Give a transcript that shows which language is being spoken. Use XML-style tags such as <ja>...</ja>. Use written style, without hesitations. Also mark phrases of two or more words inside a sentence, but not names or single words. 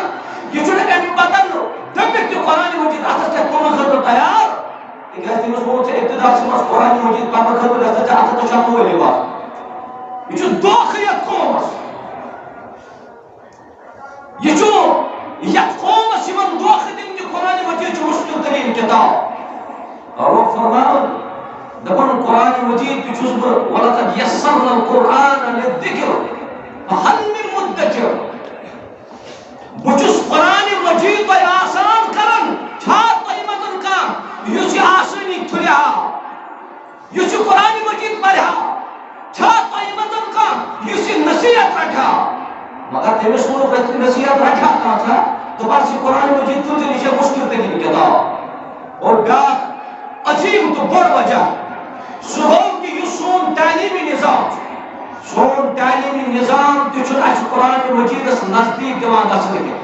<ks>یہ چھُنہٕ اَمہِ پتہٕ دٔپِتھ تہِ قرآن مجید اتھس کٮ۪تھ تُلنہٕ خٲطرٕ تیار، تِکیٛازِ تٔمِس ووٚن ژےٚ ابتداس منٛز قرآن مجید پرنہٕ خٲطرٕ گژھِ ژےٚ اتھس تہِ چھا مٲلۍ یِوان. یہ چھُ دھوکہٕ یتھ قومس، یہ چھُ یتھ قومس یِمن دھوکہٕ دِنہٕ کہِ قرآن مجید چھُ مُشکِل تریٖن کِتاب. رۄب فرماوان دپان قرآن مجید تہِ چھُس بہٕ</ks> <ar>وَلقد یَسَّرْنَا الْقُرْآنَ لِلذِّکْرِ فَهَلْ مِن مُدَّکِرٍ.</ar> <ks>بہٕ چھُس قرآن مجید تۄہہِ آسان کران، چھا تۄہہِ منٛز کانٛہہ یُس یہِ آسٲنی تُلہِ ہا، یُس یہِ قرآن مجید پرِ ہا؟ چھا تۄہہِ منٛز کانٛہہ یُس یہِ نصیحت رٹہِ ہا؟ مگر تٔمِس ووٚنُکھ نصیحت رٹہِ ہا کانٛہہ دوٚپہَس یہِ قرآن مجید تُل ژٕ، یہِ چھےٚ مُشکِل تریٖن کِتاب. اور بیٛاکھ عظیٖم تہٕ بوٚڑ وجہ سُہ گوٚو کہ یُس سون تعلیمی نظام چھُ، سون تعلیمی نظام تہِ چھُنہٕ اَسہِ قرآن مجیدس نزدیٖک دِوان گژھنہٕ کینٛہہ.</ks>